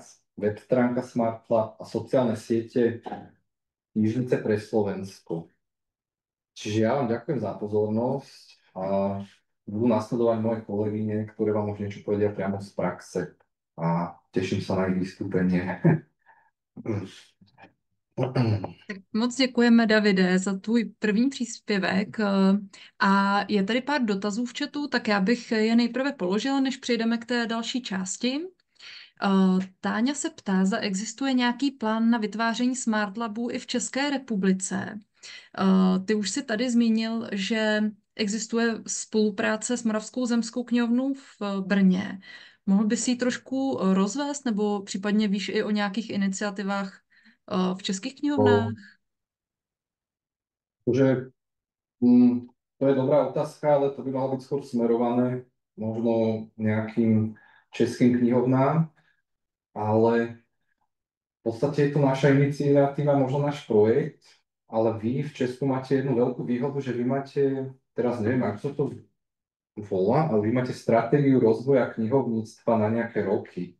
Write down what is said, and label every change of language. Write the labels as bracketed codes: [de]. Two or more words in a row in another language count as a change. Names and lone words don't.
[sk] Web stránka SmartLab a sociálne siete Knižnice pre Slovensko. Čiže ja vám ďakujem za pozornosť a budú nasledovať moje kolegyne, ktoré vám už niečo povedia priamo z praxe a teším sa na ich vystúpenie. [cs] Tak moc děkujeme, Davide, za tvůj první příspěvek. A je tady pár dotazů v chatu, tak já bych je nejprve položila, než přejdeme k té další části. Táňa se ptá, zda existuje nějaký plán na vytváření Smart Labů i v České republice. Ty už si tady zmínil, že existuje spolupráce s Moravskou zemskou knihovnou v Brně. Mohl by si ji trošku rozvést, nebo případně víš i o nějakých iniciativách v českých knihovnách? [sk] Že, to je dobrá otázka, ale to by malo byť skôr smerované možno nejakým českým knihovnám, ale v podstate je to naša iniciatíva, možno náš projekt, ale vy v Česku máte jednu veľkú výhodu, že vy máte, teraz neviem, ako sa to volá, ale vy máte stratégiu rozvoja knihovníctva na nejaké roky.